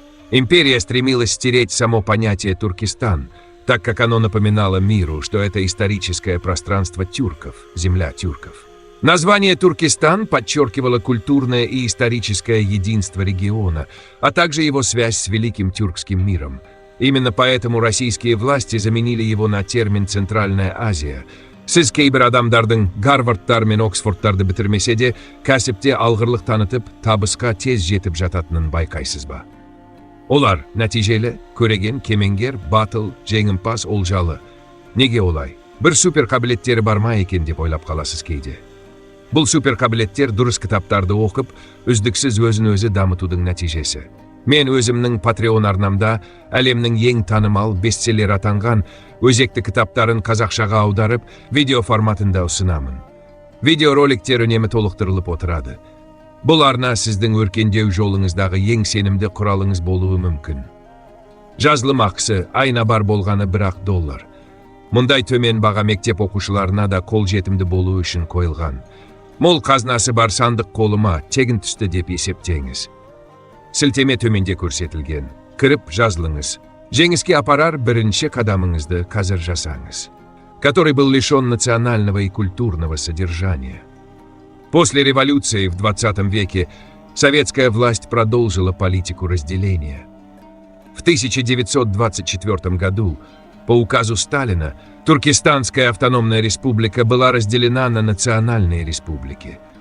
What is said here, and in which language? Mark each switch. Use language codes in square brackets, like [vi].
[ru] Империя стремилась стереть само понятие «Туркестан», так как оно напоминало миру, что это историческое пространство тюрков, земля тюрков. Название «Туркестан» подчеркивало культурное и историческое единство региона, а также его связь с Великим Тюркским миром. Именно поэтому российские власти заменили его на термин «Центральная Азия». [kk] Сіз кейбір адамдардың Гарвардтар мен Оксфордтарды бітірмесе де, кәсіпте алғырлық танытып, табысқа тез жетіп жататынын байқайсыз ба? Олар нәтижелі, көреген, кемеңгер, батыл, жеңімпаз, олжалы. Неге олай? Бір супер қабілеттері бар ма екен деп ойлап қаласыз кейде. Бұл супер қабілеттер дұрыс кітаптарды оқып, үздіксіз өзін-өзі дамытудың нәтижесі. Мен өзімнің Patreon арнамда әлемнің ең танымал бестселлер атанған өзекті кітаптарын қазақшаға аударып, видео форматында ұсынамын. Видеороликтер үнемі толықтырылып отырады. Бұл арна сіздің өркендеу жолыңыздағы ең сенімді құралыңыз болуы мүмкін. Жазылым ақысы айына бар болғаны $1. Мұндай төмен баға мектеп оқушыларына да қолжетімді болуы үшін қойылған. Мол қазынасы бар сандық қолыма тегін түсті деп есептеңіз. Сілтеме төменде көрсетілген. Кіріп жазылыңыз. Жеңіске апарар бірінші қадамыңызды қазір жасаңыз. [ru] Который был лишен национального и культурного содержания. После революции в 20 веке советская власть продолжила политику разделения. В 1924 году по указу Сталина Туркестанская автономная республика была разделена на национальные республики.